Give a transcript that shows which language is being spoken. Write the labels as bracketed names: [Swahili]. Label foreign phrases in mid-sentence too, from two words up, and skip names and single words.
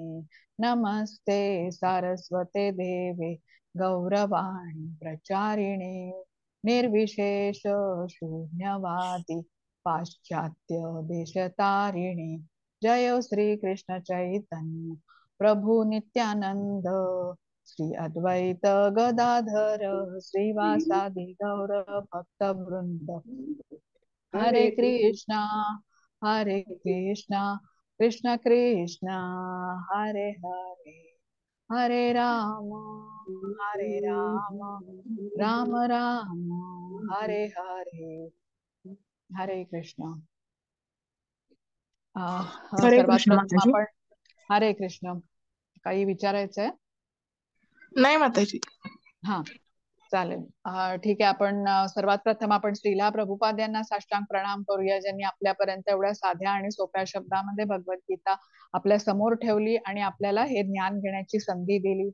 [Sanskrit] नमस्ते सारस्वते देवे गौरवाणी प्रचारिणे निर्विशेष शून्यवादी पाश्चात्य देशतारिणे। जय श्री कृष्ण चैतन्य प्रभु नित्यानंद श्री अद्वैत गदाधर श्रीवासादि गौर भक्त वृंद। हरे कृष्णा कृष्ण कृष्ण हरे हरे हरे राम राम राम हरे हरे। [Marathi] हरे कृष्ण. हरे सर्वात कृष्ण प्रथम माताजी. आपण हरे कृष्ण. काही विचारायचंय? नाही माताजी. हा, चालेल. ठीक आहे. आपण सर्वात प्रथम आपण श्रीला प्रभुपाद यांना साष्टांग प्रणाम करूया, ज्यांनी आपल्यापर्यंत एवढ्या साध्या आणि सोप्या शब्दामध्ये भगवद्गीता आपल्या समोर ठेवली आणि आपल्याला हे ज्ञान घेण्याची संधी दिली.